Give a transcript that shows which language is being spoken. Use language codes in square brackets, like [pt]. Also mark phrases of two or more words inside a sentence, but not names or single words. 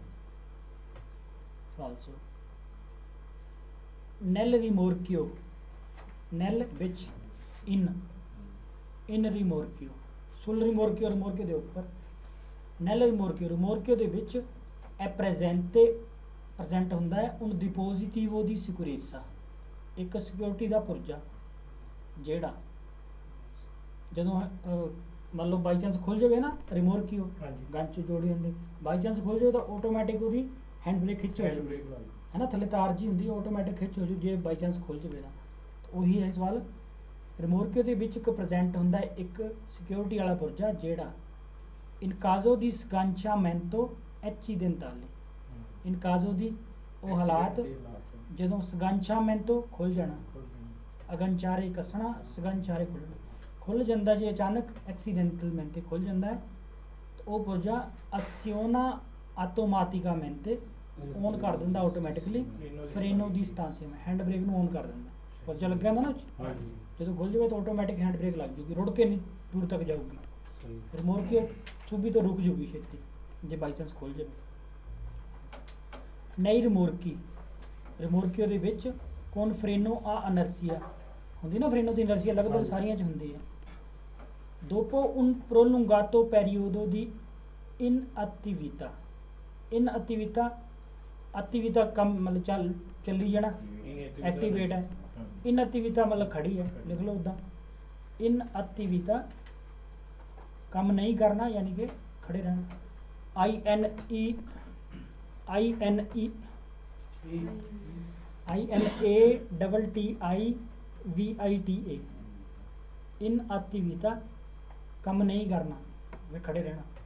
[pa] ਫਾਲਸੋ। [it] nel rimorchio, ਨੈਲ ਵਿੱਚ in rimorchio, sul rimorchio, [pa] ਰਿਮੋਰਕੀਓ ਦੇ ਉੱਪਰ। [it] nel rimorchio, [pa] ਰਿਮੋਰਕੀਓ ਦੇ ਵਿੱਚ ਇਹ ਪ੍ਰੈਜ਼ੈਂਟ ਹੁੰਦਾ ਹੈ [it] un dispositivo di sicurezza, [pa] ਇੱਕ ਸਿਕਿਉਰਿਟੀ ਦਾ ਪੁਰਜਾ, ਜਿਹੜਾ ਜਦੋਂ ਮੰਨ ਲਓ [en] by chance [pa] ਖੁੱਲ ਜਾਵੇ ਨਾ ਰਿਮੋਰਕੀਓ, ਗੰਨ 'ਚ ਜੋੜੀ ਹੁੰਦੀ, [en] by chance [pa] ਖੁੱਲ ਜਾਵੇ ਤਾਂ ਆਟੋਮੈਟਿਕ ਉਹਦੀ [en] hand brake [pa] ਖਿੱਚ ਹੋ ਜਾਵੇ ਹੈ ਨਾ, ਥੱਲੇ ਤਾਰ ਜੀ ਹੁੰਦੀ ਆਟੋਮੈਟਿਕ ਖਿੱਚ ਹੋ ਜਾਊ ਜੇ [en] by chance [pa] ਖੁੱਲ ਜਾਵੇ ਤਾਂ। ਉਹੀ ਹੈ ਸਵਾਲ। ਰਿਮੋਰਕੀਓ ਦੇ ਵਿੱਚ ਇੱਕ ਪ੍ਰੈਜ਼ੈਂਟ ਹੁੰਦਾ ਹੈ ਇੱਕ ਸਿਕਿਉਰਿਟੀ ਵਾਲਾ ਪੁਰਜਾ, ਜਿਹੜਾ [it] in caso di sganciamento accidentale, in caso di [pa] ਉਹ ਹਾਲਾਤ ਜਦੋਂ sganciamento ਖੁੱਲ ਜਾਣਾ, ਅਗੰਚਾਰੇ ਕੱਸਣਾ, ਸਗੰਚਾਰੇ ਖੁੱਲ੍ਹਣਾ, ਖੁੱਲ੍ਹ ਜਾਂਦਾ ਜੇ ਅਚਾਨਕ ਐਕਸੀਡੈਂਟਲmente ਖੁੱਲ੍ਹ ਜਾਂਦਾ ਹੈ ਤਾਂ ਉਹ ਪੁਰਜਾ [it] aziona automaticamente [pa] ਔਨ ਕਰ ਦਿੰਦਾ ਆਟੋਮੈਟਿਕਲੀ [it] freno di stanzia, [en] hand brake [pa] ਨੂੰ ਔਨ ਕਰ ਦਿੰਦਾ। ਪੁਰਜਾ ਲੱਗਿਆ ਹੁੰਦਾ ਨਾ, ਜਦੋਂ ਖੁੱਲ੍ਹ ਜਾਵੇ ਤਾਂ ਆਟੋਮੈਟਿਕ [en] hand brake [pa] ਲੱਗ ਜੂਗੀ, ਰੁੜ ਕੇ ਨਹੀਂ ਦੂਰ ਤੱਕ ਜਾਊਗੀ। ਰਿਮੋਰਕੀਓ ਸੁਬੀ ਤੋਂ ਰੁਕ ਜੂਗੀ ਛੇਤੀ ਜੇ [en] by chance [pa] ਖੁੱਲ੍ਹ ਜਾਵੇ। [it] nei rimorchio [pa] ਦੇ ਵਿੱਚ ਕੌਣ ਫਰੇਨੋ ਆ ਅਨਰਸੀਆ ਹੁੰਦੀ ਨਾ, [it] freno di inerzia [pa] ਲਗਭਗ ਸਾਰੀਆਂ 'ਚ ਹੁੰਦੀ ਹੈ। [it] dopo un prolungato periodo di inattività, attività [pa] ਕੰਮ ਮਤਲਬ ਚੱਲੀ ਜਾਣਾ, ਐਕਟੀਵੇਟ ਹੈ। ਇਨਐਕਟੀਵਿਟਾ ਮਤਲਬ ਖੜੀ ਹੈ, ਲਿਖ ਲਓ ਉੱਦਾਂ। ਇਨਐਕਟੀਵਿਟਾ ਕੰਮ ਨਹੀਂ ਕਰਨਾ ਯਾਨੀ ਕਿ ਖੜੇ ਰਹਿਣਾ। INATTIVITA, ਇਨਐਕਟੀਵਿਟਾ ਕੰਮ ਨਹੀਂ ਕਰਨਾ ਵੀ ਖੜੇ ਰਹਿਣਾ।